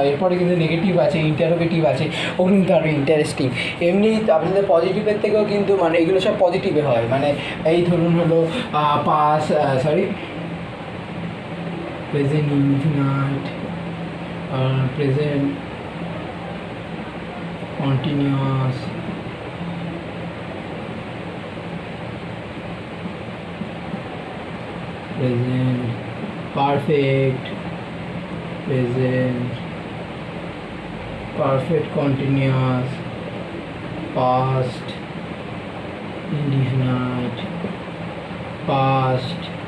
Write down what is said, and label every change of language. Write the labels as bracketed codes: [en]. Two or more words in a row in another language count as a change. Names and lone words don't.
[bn] এরপরে কিন্তু নেগেটিভ আছে, ইন্টারোগেটিভ আছে, ও কিন্তু আরও ইন্টারেস্টিং। এমনি আপনাদের পজিটিভের থেকেও কিন্তু মানে এগুলো সব পজিটিভে হয়, মানে এই ধরুন হলো [en] present infinite, present continuous, present perfect, present perfect continuous, past indefinite, past